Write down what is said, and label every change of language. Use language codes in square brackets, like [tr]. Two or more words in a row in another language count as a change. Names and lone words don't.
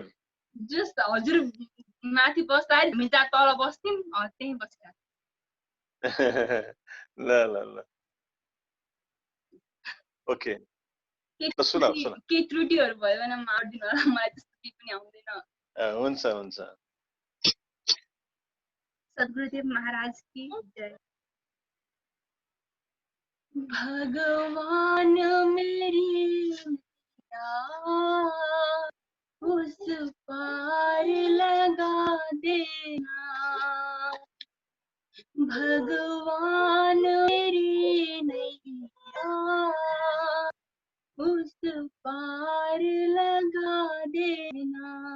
[ne] जस्ट हजुर माथि बस्दा हामी जहाँ तल बस्थ्यौँ त्यही बस्दा। ल ल ल ओके। सुनाउ सुनाउ। केही त्रुटिहरू भयो भने माफ दिनु होला, मलाई त्यस्तो केही पनि आउँदैन। हुन्छ हुन्छ। [hi] सद्गुरुदेव महाराज की जय। भगवान मेरी उस पार लगा देना, भगवान मेरी नैया उस पार लगा देना।